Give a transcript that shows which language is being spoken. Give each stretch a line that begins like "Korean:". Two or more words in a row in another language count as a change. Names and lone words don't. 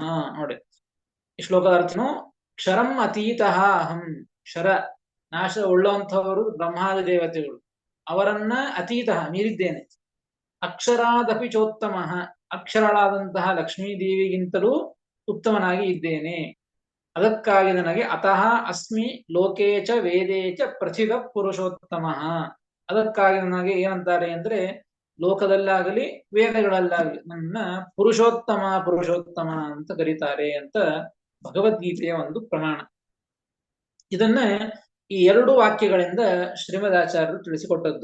Kannada: ನೋಡಿ, ಈ ಶ್ಲೋಕದ ಅರ್ಥನು
Sanskrit: ಕ್ಷರಂ ಅತೀತಃ ಅಹಂ,
Kannada: ಕ್ಷರ ನಾಶ ಉಳ್ಳಂಥವರು ಬ್ರಹ್ಮಾದಿ ದೇವತೆಗಳು, ಅವರನ್ನ ಅತೀತ ಮೀರಿದ್ದೇನೆ.
Sanskrit: ಅಕ್ಷರಾದಪಿ ಚೋತ್ತಮಃ,
Kannada: ಅಕ್ಷರಳಾದಂತಹ ಲಕ್ಷ್ಮೀ ದೇವಿಗಿಂತಲೂ ಉತ್ತಮನಾಗಿ ಇದ್ದೇನೆ. ಅದಕ್ಕಾಗಿ ನನಗೆ
Sanskrit: ಅತಃ ಅಸ್ಮಿ ಲೋಕೇ ಚ ವೇದೇ ಚ ಪ್ರಥಿತ ಪುರುಷೋತ್ತಮಃ,
Kannada: ಅದಕ್ಕಾಗಿ ನನಗೆ ಏನಂತಾರೆ ಅಂದ್ರೆ ಲೋಕದಲ್ಲಾಗಲಿ ವೇದಗಳಲ್ಲಾಗಲಿ ನನ್ನ ಪುರುಷೋತ್ತಮ ಪುರುಷೋತ್ತಮ ಅಂತ ಕರೀತಾರೆ ಅಂತ ಭಗವದ್ಗೀತೆಯ ಒಂದು ಪ್ರಮಾಣ. ಇದನ್ನ ಈ ಎರಡು ವಾಕ್ಯಗಳಿಂದ ಶ್ರೀಮದಾಚಾರ್ಯರು ತಿಳಿಸಿಕೊಟ್ಟದ್ದು.